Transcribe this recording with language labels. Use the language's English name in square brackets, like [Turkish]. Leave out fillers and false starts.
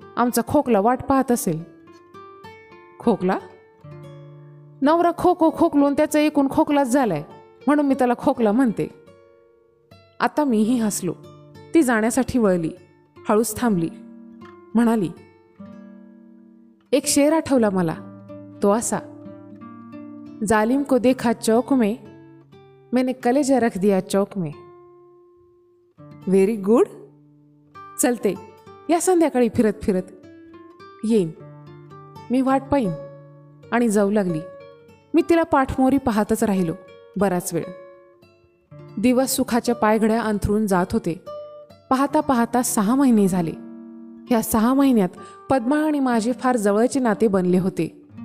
[Marathi] आमचा खोकला वाट पाहत असेल. खोकला? नवरा खोकलून त्याचा एकूण खोकलाच झालाय, म्हणून मी त्याला खोकला म्हणते. आता मीही हसलो. ती जाण्यासाठी वळली. हळूच थांबली. म्हणाली, एक शेर आठवला मला. तो असा, [Hindi] जालिम को देखा चौक में, मैंने कलेजा रख दिया चौक में. [English] Very good. [Hindi] चलते. [Marathi] या संध्याकाळी फिरत फिरत येईन. मी वाट पाहीन. आणि जाऊ लागली. मी तिला पाठमोरी पाहतच राहिलो बराच वेळ. दिवस सुखाच्या पायघड्या अंथरून जात होते. पाहता पाहता 6 महिने झाले. ह्या 6 महिन्यात पद्मा आणि माझे फार जवळचे नाते बनले होते.